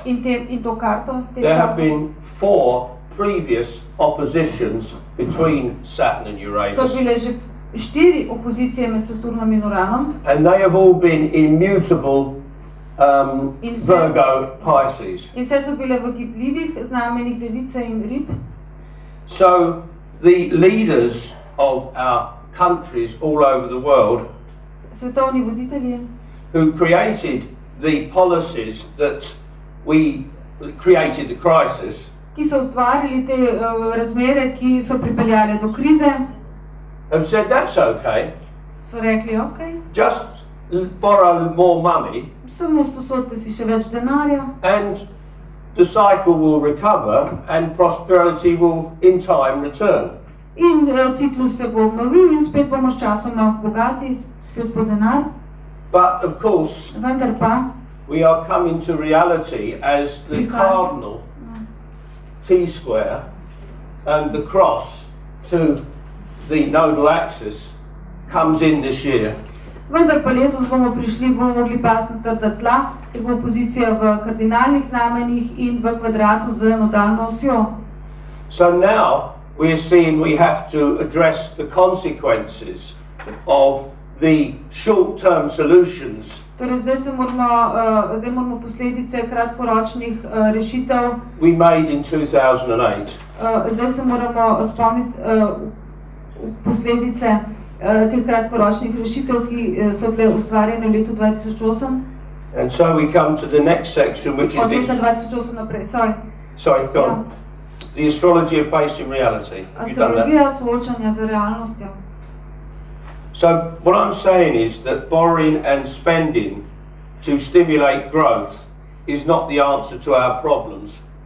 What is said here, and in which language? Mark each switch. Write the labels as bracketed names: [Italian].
[Slovenian] in to karto, [English] there have been 4 previous oppositions between Saturn and so Uranus. [Slovenian] bile že 4 opozicije med Saturnom in Uranom. [English] And they have all been immutable Virgo Pisces. [Slovenian] In vse so bile v gibljivih znamenjih Device in Rib. [English] So the leaders of our countries all over the world [Slovenian] Svetovni voditelji, [English] who created the policies that we created the crisis [Slovenian] ki so ustvarili te razmere, ki so pripeljale do krize, [English] have said that's okay, [Slovenian] so rekli, ok, [English] just borrow more money [Slovenian] samo sposodite si še več denarja [English] and the cycle will recover and prosperity will in time return. [Slovenian] in ciklus se bo obnovil in spet bomo s časoma bogati, spet po denar. [English] But of course, [Slovenian] Vendar pa, [English] we are coming to reality as the cardinal T-square and the cross to the nodal axis comes in this year. [Slovenian] vendar pa letos bomo prišli, bomo mogli pasti na trda tla, ker bo pozicija v kardinalnih znamenjih in v kvadratu z nodalno osjo. [English] So now we are seeing we have to address the consequences of the short-term solutions [Slovenian] Torej zdaj moramo posledice kratkoročnih rešitev, [English] we made in 2008. [Slovenian] zdaj se moramo spomniti posledice teh kratkoročnih rešitev, ki so bile ustvarjene v letu 2008. [English] And so we come to the next section, which is [Slovenian] Od leta 2008 naprej, [English] sorry, go on. The astrology of facing reality. Have you done that? [Slovenian] Astrologija soočanja z realnostjo. [English] So what I'm saying is that borrowing and spending to stimulate growth is not the answer to our problems.